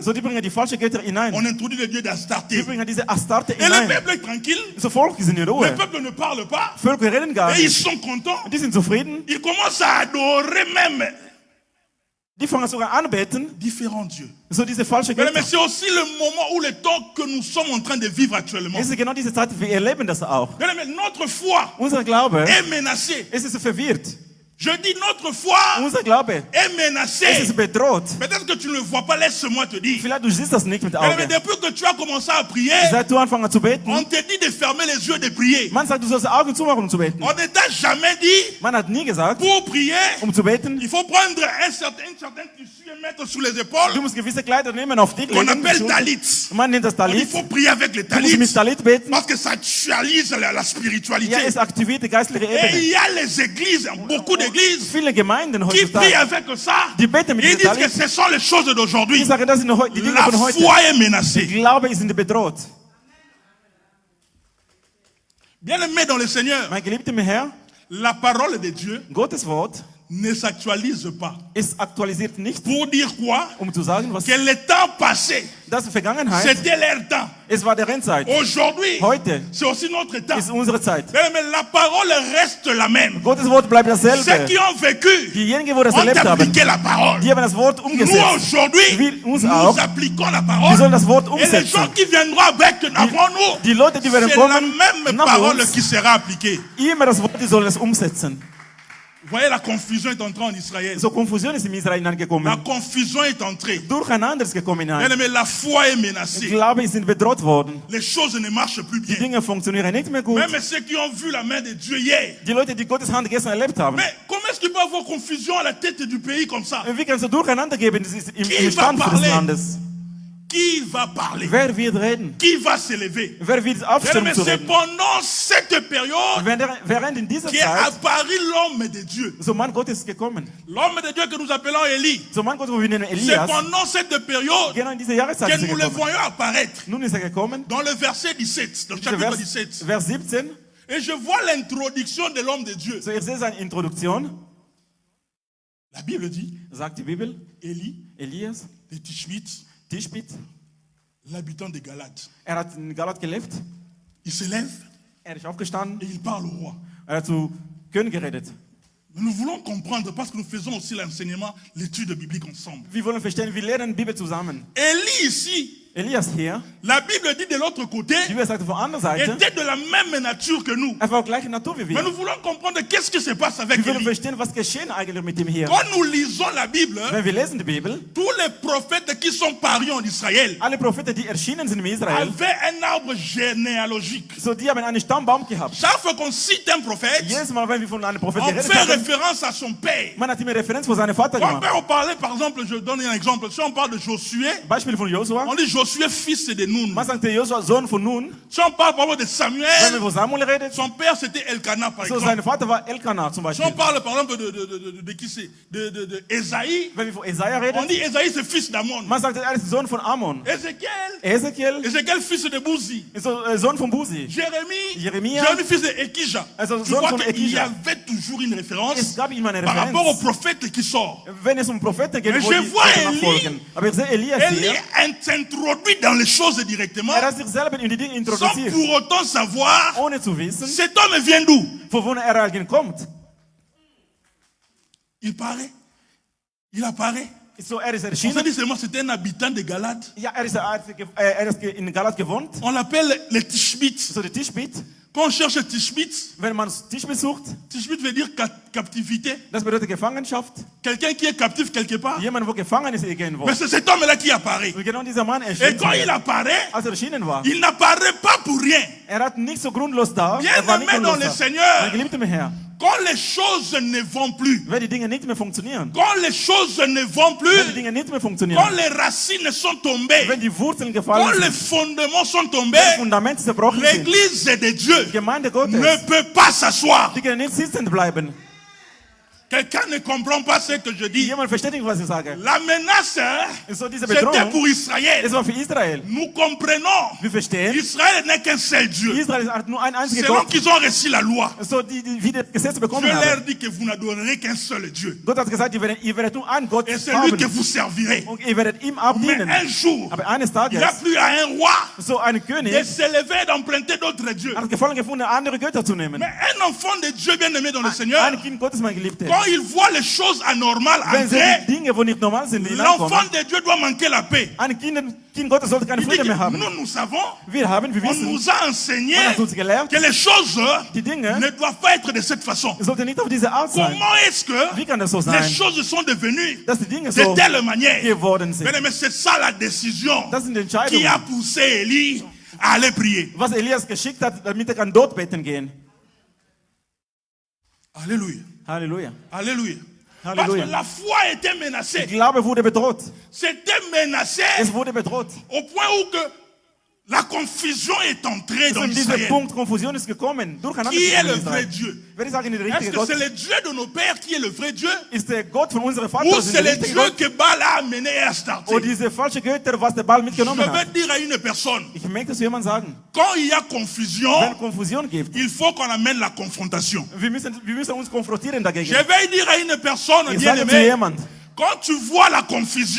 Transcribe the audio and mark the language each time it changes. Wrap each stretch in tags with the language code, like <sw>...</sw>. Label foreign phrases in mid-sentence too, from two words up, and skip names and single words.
<de>So, die bringen die falschen Götter hinein.</de> <fr>on introduit les dieux</fr> <de>Die</de> <fr>d'Astarté.</fr> <de>bringen diese Astarte</de> <fr>Et le</fr> <de>hinein.</de> <fr>peuple est tranquille,</fr> <de>So, Volk ist in</de> <fr>le</fr> <de>Ruhe.</de> <fr>peuple ne parle pas,</fr> <de>Völker reden gar</de> <fr>et ils</fr> <de>nicht.</de> <fr>sont contents.</fr> <de>Die sind zufrieden.</de> <fr>Ils commencent à adorer même</fr> <de>Die fangen sogar an beten.</de> <fr>différents dieux.</fr> <de>So, diese falschen</de> <fr>Mais</fr> <de>Götter.</de> <fr>c'est aussi le moment ou le temps que nous sommes en train de vivre actuellement.</fr> <de>Es ist genau diese Zeit, wir erleben das auch.</de> <fr>Mais notre foi</fr> <de>Unser Glaube,</de> <fr>est menacée.</fr> <de>es ist verwirrt.</de> <fr>Je dis notre foi</fr> <de>Unser Glaube,</de> <fr>est</fr> <de>es</de> <fr>menacée.</fr> <de>ist bedroht.</de> <fr>Peut-être que tu ne le vois pas, laisse-moi te dire.</fr> <de>Vielleicht du siehst das nicht mit</de> <fr>Mais</fr> <de>Augen.</de> <fr>depuis que tu as commencé à prier,</fr> <de>Seit du anfängst zu</de> <fr>on</fr> <de>beten,</de> <fr>te dit de fermer les yeux et de prier.</fr> <de>man sagt, du sollst die Augen zumachen, um zu beten.</de> <fr>On ne t'a jamais dit,</fr> <de>Man hat nie gesagt,</de> <fr>pour prier,</fr> <de>zu beten,</de> <fr>il faut prendre un certain tissu et mettre sous les épaules,</fr> <de>du musst gewisse Kleider nehmen auf dich</de> <fr>qu'on</fr> <de>legen.</de> <fr>appelle talit.</fr> <de>Man nennt das</de> <fr>On dit, il</fr> <de>Talit.</de> <fr>faut prier avec les</fr> <de>Du musst mit</de> <fr>talits,</fr> <de>Talit beten.</de> <fr>parce que ça actualise la spiritualité.</fr> <de>Ja, es aktiviert die geistliche</de> <fr>Et il</fr> <de>Ebene.</de> <fr>y a les églises, beaucoup d'églises,</fr> <de>Viele Gemeinden</de> <fr>qui prient</fr> <de>heutzutage,</de> <fr>avec ça.</fr> <de>die beten mit</de> <fr>Ils</fr> <de>diesem</de> <fr>disent que</fr> <de>Talit.</de> <fr>ce sont les choses</fr> <de>Die</de> <fr>d'aujourd'hui.</fr> <de>sagen, das sind die Dinge</de> <fr>La</fr> <de>von heute.</de> <fr>foi est menacée.</fr> <de>Glaube ist bedroht.</de> <fr>Bien-aimés dans le Seigneur,</fr> <de>Mein geliebter Herr,</de> <fr>la parole de Dieu</fr> <de>Gottes Wort,</de> <fr>ne s'actualise pas.</fr> <de>es aktualisiert nicht,</de> <fr>Pour dire quoi?</fr> <de>zu sagen, was</de> <fr>Que le temps passé,</fr> <de>das ist Vergangenheit,</de> <fr>c'était leur temps.</fr> <de>es war der Rendzeit.</de> <fr>Aujourd'hui,</fr> <de>Heute</de> <fr>c'est aussi notre temps.</fr> <de>ist unsere Zeit.</de> <fr>Mais la parole reste la même.</fr> <de>Gottes Wort bleibt</de> <fr>Ceux</fr> <de>dasselbe.</de> <fr>qui ont vécu</fr> <de>Diejenigen, die das</de> <fr>ont</fr> <de>erlebt haben,</de> <fr>appliqué la parole.</fr> <de>die haben das Wort</de> <fr>Nous</fr> <de>umgesetzt.</de> <fr>aujourd'hui,</fr> <de>Wir uns</de> <fr>nous</fr> <de>auch.</de> <fr>appliquons la</fr> <de>Wir</de> <fr>parole.</fr> <de>sollen das Wort</de> <fr>Et les gens</fr> <de>umsetzen.</de> <fr>qui viendront avec avant nous,</fr> <de>Die Leute, die werden</de> <fr>c'est la</fr> <de>kommen,</de> <fr>même</fr> <de>nach</de> <fr>parole</fr> <de>uns,</de> <fr>qui sera appliquée.</fr> <de>immer das Wort, die sollen es umsetzen.</de> <fr>Vous voyez, la confusion est entrée en Israël.</fr> <de>So Konfusion ist in Israel</de> <fr>La</fr> <de>hineingekommen.</de> <fr>confusion est entrée.</fr> <de>Durcheinander ist gekommen hinein.</de> <fr>Mais la foi est</fr> <de>Ich</de> <fr>menacée.</fr> <de>glaube, sie sind bedroht worden.</de> <fr>Les choses ne marchent plus</fr> <de>Die</de> <fr>bien.</fr> <de>Dinge funktionieren nicht mehr gut.</de> <fr>Même ceux qui ont vu la main de Dieu hier.</fr> <de>Die Leute, die Gottes Hand gestern erlebt haben.</de> <fr>Mais comment est-ce qu'il peut y avoir confusion à la tête du pays comme ça?</fr> <de>Wie kann es so durcheinander geben im</de> <fr>Qui</fr> <de>Stand</de> <fr>va</fr> <de>des</de> <fr>parler?</fr> <de>Landes?</de> <fr>Qui va parler?</fr> <de>Wer wird reden?</de> <fr>Qui va s'élever?</fr> <de>Wer wird aufstehen,</de> <fr>Mais</fr> <de>um zu</de> <fr>c'est</fr> <de>reden?</de> <fr>pendant cette période</fr> <de>Während in dieser</de> <fr>qu'est</fr> <de>Zeit,</de> <fr>apparu l'homme de Dieu.</fr> <de>so Mann Gottes ist gekommen.</de> <fr>L'homme de Dieu que nous appelons Élie.</fr> <de>So Mann Gottes, wo wir nennen</de> <fr>C'est</fr> <de>Elias,</de> <fr>pendant cette période</fr> <de>genau in dieser Jahreszeit</de> <fr>que</fr> <de>ist er</de> <fr>nous le</fr> <de>gekommen.</de> <fr>voyons apparaître.</fr> <de>Nun ist er gekommen,</de> <fr>Dans le verset 17, dans le</fr> <de>dieser</de> <fr>chapitre 17.</fr> <de>Vers 17.</de> <fr>Et je vois l'introduction de l'homme de Dieu.</fr> <de>So, ihr seht seine Introduktion,</de> <fr>La Bible dit,</fr> <de>sagt die Bibel,</de> <fr>Élie,</fr> <de>Elias,</de> <fr>de Tishbit,</fr> <de>Tischbit,</de> <fr>l'habitant de Galate.</fr> <de>hat in Galat gelebt,</de> <fr>Il se lève</fr> <de>ist aufgestanden,</de> <fr>et il parle au roi.</fr> <de>hat zu König geredet.</de> <fr>Mais nous voulons comprendre parce que nous faisons aussi l'enseignement, l'étude biblique ensemble.</fr> <de>Wir wollen verstehen, wir lernen Bibel zusammen.</de> <fr>Élie ici,</fr> <de>Elias hier,</de> <fr>la Bible dit de l'autre côté,</fr> <de>die Bibel sagt von der anderen Seite,</de> <fr>était de la même nature que nous.</fr> <de>er war gleiche Natur wie</de> <fr>Mais</fr> <de>wir.</de> <fr>nous voulons comprendre qu'est-ce qui se passe avec</fr> <de>Wir wollen</de> <fr>Élie.</fr> <de>verstehen, was geschehen eigentlich mit ihm hier.</de> <fr>Quand nous lisons la Bible,</fr> <de>Wenn wir lesen die Bibel,</de> <fr>tous les prophètes qui sont parus en Israël</fr> <de>alle Propheten, die erschienen sind in Israel,</de> <fr>avaient un arbre généalogique.</fr> <de>so die haben einen Stammbaum gehabt.</de> <fr>Chaque fois qu'on cite un prophète,</fr> <de>Jedes Mal, wenn wir von einem Propheten</de> <fr>on</fr> <de>geredet</de> <fr>fait</fr> <de>haben,</de> <fr>référence à son père.</fr> <de>man hat immer Referenz von seinem Vater</de> <fr>On peut</fr> <de>gemacht.</de> <fr>en parler, par exemple, je donne un exemple. Si on parle de Josué,</fr> <de>Beispiel von Josua.</de> <fr>on dit Josué, fils de Nun.</fr> <de>Man sagt, der Josua, Sohn von Nun.</de> <fr>Si on parle par exemple de</fr> <de>Wenn wir</de> <fr>Samuel,</fr> <de>von Samuel reden,</de> <fr>son père c'était Elkanah, par</fr> <de>so</de> <fr>exemple.</fr> <de>sein Vater war Elkanah zum</de> <fr>Si on</fr> <de>Beispiel.</de> <fr>parle par exemple de qui c'est, de Esaïe,</fr> <de>Wenn wir von Jesaja</de> <fr>on</fr> <de>reden,</de> <fr>dit Esaïe c'est fils d'Amon.</fr> <de>man sagt, er ist Sohn von Ammon.</de> <fr>Ézéchiel,</fr> <de>Ezekiel</de> <fr>fils de Bouzi.</fr> <de>ist so, Sohn von Buzi.</de> <fr>Jérémie, fils de Ekija.</fr> <de>Also</de> <fr>Tu</fr> <de>Sohn</de> <fr>vois</fr> <de>von</de> <fr>qu'il y</fr> <de>Ekija.</de> <fr>avait toujours une</fr> <de>Es</de> <fr>référence</fr> <de>gab immer eine</de> <fr>par rapport au</fr> <de>Referenz,</de> <fr>prophète qui sort.</fr> <de>wenn es um Propheten geht,</de> <fr>Mais</fr> <de>wo</de> <fr>je</fr> <de>die</de> <fr>vois</fr> <de>Propheten</de> <fr>Élie.</fr> <de>nachfolgen. Aber ich sehe Elias</de> <fr>Élie</fr> <de>hier.</de> <fr>s'introduit dans les choses directement</fr> <de>Er hat sich selber in die Dinge</de> <fr>sans</fr> <de>introduziert,</de> <fr>pour autant savoir</fr> <de>ohne zu wissen,</de> <fr>cet homme vient d'où.</fr> <de>von wo er eigentlich kommt.</de> <fr>Il paraît, il apparaît</fr> <de>So, er ist</de> <fr>On s'est</fr> <de>erschienen.</de> <fr>dit seulement c'était un habitant de Galate.</fr> <de>Ja, er ist in Galat gewohnt.</de> <fr>On l'appelle les Tishbites.</fr> <de>So, die Tischbit.</de> <fr>Quand on cherche Tishbites,</fr> <de>Wenn man Tischbit sucht,</de> <fr>Tishbite veut dire captivité.</fr> <de>das bedeutet Gefangenschaft.</de> <fr>Quelqu'un qui est captif quelque part.</fr> <de>Jemand, wo gefangen ist irgendwo.</de> <fr>Mais c'est cet homme-là qui apparaît.</fr> <de>Und genau dieser Mann</de> <fr>Et</fr> <de>erschien.</de> <fr>quand il apparaît,</fr> <de>Als er erschienen war.</de> <fr>il n'apparaît pas pour rien.</fr> <de>Er hat nicht so grundlos da.</de> <fr>Bien</fr> <de>Er war nicht</de> <fr>aimé dans</fr> <de>grundlos</de> <fr>le</fr> <de>da.</de> <fr>Seigneur,</fr> <de>Mein geliebter Herr,</de> <fr>quand les choses ne vont plus,</fr> <de>wenn die Dinge nicht mehr funktionieren,</de> <fr>quand les choses ne vont</fr> <de>wenn die</de> <fr>plus,</fr> <de>Dinge nicht mehr</de> <fr>quand</fr> <de>funktionieren,</de> <fr>les racines sont tombées,</fr> <de>wenn die Wurzeln</de> <fr>quand</fr> <de>gefallen</de> <fr>les</fr> <de>sind,</de> <fr>fondements sont</fr> <de>wenn</de> <fr>tombés,</fr> <de>die Fundamente zerbrochen sind,</de> <fr>l'église de Dieu</fr> <de>die Gemeinde Gottes,</de> <fr>ne peut pas s'asseoir.</fr> <de>die können nicht sitzen bleiben.</de> <fr>Quelqu'un ne comprend pas ce que je dis.</fr> <de>Jemand versteht nicht, was ich sage.</de> <fr>La menace,</fr> <de>So, diese</de> <fr>c'était</fr> <de>Bedrohung,</de> <fr>pour Israël.</fr> <de>es war für Israel.</de> <fr>Nous comprenons.</fr> <de>Wir verstehen,</de> <fr>Israël n'est qu'un seul Dieu.</fr> <de>Israel hat nur ein einziger</de> <fr>Selon</fr> <de>Gott.</de> <fr>qu'ils ont reçu la loi,</fr> <de>So, die wie das Gesetz</de> <fr>Dieu</fr> <de>bekommen</de> <fr>leur</fr> <de>haben.</de> <fr>dit que vous n'adorerez qu'un seul Dieu.</fr> <de>Gott hat gesagt, ihr werdet nur einen Gott</de> <fr>Et c'est lui que</fr> <de>haben.</de> <fr>vous servirez.</fr> <de>Und ihr werdet ihm</de> <fr>Mais</fr> <de>abdienen.</de> <fr>un jour,</fr> <de>Aber eines</de> <fr>il</fr> <de>Tages,</de> <fr>a plu à un roi</fr> <de>so ein</de> <fr>de</fr> <de>König</de> <fr>s'élever et d'emprunter d'autres dieux.</fr> <de>hat Gefallen gefunden, andere Götter zu nehmen.</de> <fr>Mais un enfant de Dieu bien-aimé dans le Seigneur,</fr> <de>Ein Kind Gottes, mein Geliebter.</de> <fr>quand il voit les choses anormales</fr> <de>Wenn sie</de> <fr>entrer,</fr> <de>die Dinge, wo nicht normal sind,</de> <fr>l'enfant</fr> <de>hineinkommen,</de> <fr>de Dieu doit manquer la paix.</fr> <de>ein Kind Gottes sollte keine</de> <fr>Il dit</fr> <de>Friede</de> <fr>que</fr> <de>mehr haben.</de> <fr>nous savons,</fr> <de>Wir</de> <fr>on</fr> <de>wissen,</de> <fr>nous a enseigné</fr> <de>man hat uns gelehrt,</de> <fr>que les choses</fr> <de>die Dinge</de> <fr>ne doivent pas être de cette façon.</fr> <de>sollten nicht auf diese Art sein.</de> <fr>Comment est-ce que</fr> <de>Wie kann das so</de> <fr>les</fr> <de>sein,</de> <fr>choses sont devenues</fr> <de>dass die Dinge</de> <fr>de</fr> <de>so</de> <fr>telle manière?</fr> <de>geworden sind?</de> <fr>Mais c'est ça la décision</fr> <de>Das sind</de> <fr>qui a</fr> <de>Entscheidungen,</de> <fr>poussé Élie à aller prier.</fr> <de>was Elias geschickt hat, damit er kann dort beten gehen.</de> <fr>Alléluia.</fr> <de>Halleluja.</de> <fr>Alléluia. Parce</fr> <de>Halleluja.</de> <fr>que la foi était menacée.</fr> <de>Glaube wurde bedroht.</de> <fr>C'était menacé</fr> <de>Es wurde bedroht.</de> <fr>au point où que la confusion est entrée</fr> <de>So</de> <fr>dans</fr> <de>in diesem</de> <fr>Israël.</fr> <de>Punkt Konfusion ist gekommen. Durcheinander</de> <fr>Qui</fr> <de>ist</de> <fr>est</fr> <de>gekommen</de> <fr>le</fr> <de>in</de> <fr>vrai</fr> <de>Israel.</de> <fr>Dieu?</fr> <de>Wenn ich sage, der</de> <fr>Est-ce</fr> <de>richtige</de> <fr>que</fr> <de>Gott,</de> <fr>c'est le Dieu de nos pères qui est le vrai Dieu?</fr> <de>ist der Gott von unserem</de> <fr>Ou</fr> <de>Vater, sind</de> <fr>c'est</fr> <de>der</de> <fr>le</fr> <de>richtige</de> <fr>Dieu</fr> <de>Gott?</de> <fr>que Baal a amené et a starté?</fr> <de>Und diese falsche Götter, was der Ball</de> <fr>Je</fr> <de>mitgenommen</de> <fr>vais</fr> <de>hat.</de> <fr>dire à une personne,</fr> <de>Ich möchte zu jemandem sagen,</de> <fr>quand il y a</fr> <de>wenn</de> <fr>confusion,</fr> <de>Konfusion gibt,</de> <fr>il faut qu'on amène la confrontation.</fr> <de>wir müssen uns konfrontieren dagegen.</de> <fr>Je vais dire à une personne</fr> <de>Ich</de> <fr>bien</fr> <de>sage zu</de> <fr>aimée,</fr> <de>jemandem,</de> <fr>quand tu vois la confusion,</fr>